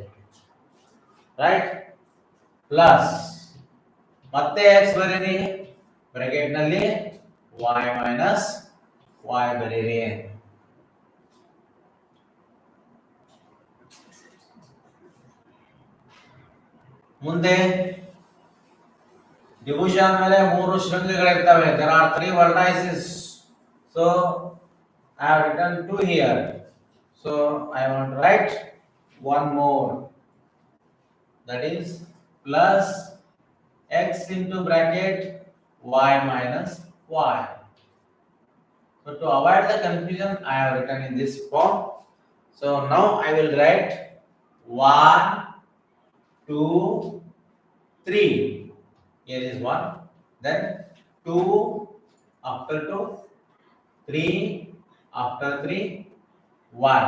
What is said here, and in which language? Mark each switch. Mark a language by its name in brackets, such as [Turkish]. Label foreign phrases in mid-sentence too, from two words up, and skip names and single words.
[English] Right. Plus [Kannada] ಮತ್ತೆ x ಬರೀರಿ ಬ್ರಾಕೆಟ್ ನಲ್ಲಿ y ಮೈನಸ್ y ಬರೀರಿ. ಮುಂದೆ ಡಿವಿಷನ್ ಮೇಲೆ 3 ಶೃಂಗಗಳಿರ್ತವೆ. [English] there are 3 vertices. so I have written 2 here. so I want to write one more, that is plus x into bracket y minus y. So to avoid the confusion I have written in this form. So now I will write 1 2 3. Here is 1, then 2 after 2, 3 after 3, 1.